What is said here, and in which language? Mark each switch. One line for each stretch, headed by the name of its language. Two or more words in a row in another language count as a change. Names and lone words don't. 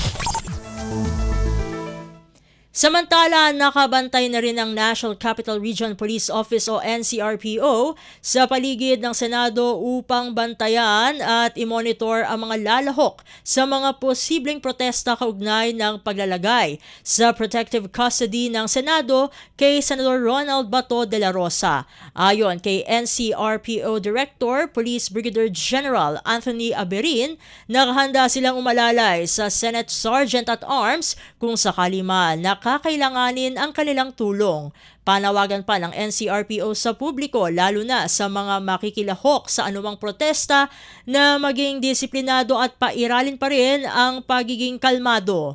Filipino: Samantala, nakabantay na rin ang National Capital Region Police Office o NCRPO sa paligid ng Senado upang bantayan at imonitor ang mga lalahok sa mga posibleng protesta kaugnay ng paglalagay sa
English: protective custody
Filipino: ng Senado kay Senador Ronald Bato de la Rosa. Ayon kay NCRPO Director Police Brigadier General Anthony Aberin, nakahanda silang umalalay sa Senate Sergeant at Arms kung sakali man kakailanganin ang kanilang tulong. Panawagan pa ng NCRPO sa publiko lalo na sa mga makikilahok sa anumang protesta na maging disiplinado at pairalin pa rin ang pagiging kalmado.